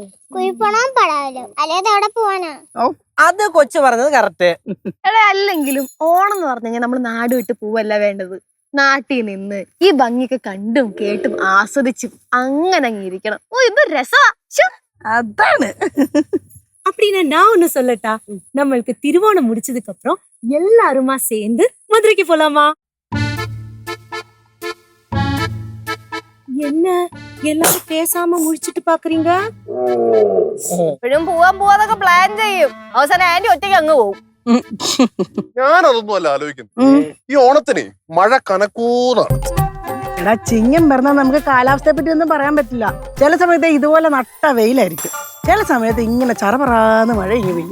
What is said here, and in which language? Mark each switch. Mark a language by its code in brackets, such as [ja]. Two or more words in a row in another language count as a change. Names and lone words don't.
[ml] കുഴിപ്പണം പടാവല്ലോ, അല്ലാതെ അവിടെ പോവാനാ? അത് കൊച്ചു പറഞ്ഞത് കറക്റ്റ്. അല്ലെങ്കിലും ഓണം എന്ന് പറഞ്ഞു കഴിഞ്ഞാൽ നമ്മൾ നാട് വിട്ട് പോവല്ല വേണ്ടത്. നാട്ടിൽ നിന്ന് ഈ ഭംഗിയൊക്കെ കണ്ടും കേട്ടും ആസ്വദിച്ചും അങ്ങനെ അങ്ങിരിക്കണം. ഓ ഇത് രസമാ. അതാണ്. [ta] அப்படின்னா நான் ஒண்ணு சொல்லட்டா? நம்மளுக்கு திருவோணம் முடிச்சதுக்கு அப்புறம் எல்லாருமா சேர்ந்து மதுரைக்கு போலாமா? என்ன எல்லாரும் பேசாம முடிச்சிட்டு பாக்குறீங்க? [ml] എപ്പോഴും പോവാതൊക്കെ പ്ലാൻ ചെയ്യും, അവസാനം ആന്റി ഒറ്റയ്ക്ക് അങ്ങ് പോകും. ഞാനതൊന്നും അല്ല ആലോചിക്കുന്നു. ഈ ഓണത്തിന് മഴ കനക്കൂന്നാണ്. എടാ, ചിങ്ങം പറഞ്ഞാൽ നമുക്ക് കാലാവസ്ഥയെ പറ്റി ഒന്നും പറയാൻ പറ്റില്ല. ചില സമയത്ത് ഇതുപോലെ നട്ട വെയിലായിരിക്കും, ചില സമയത്ത് ഇങ്ങനെ ചറപറാന്ന് മഴ ഇങ്ങനെ പെയ്യും.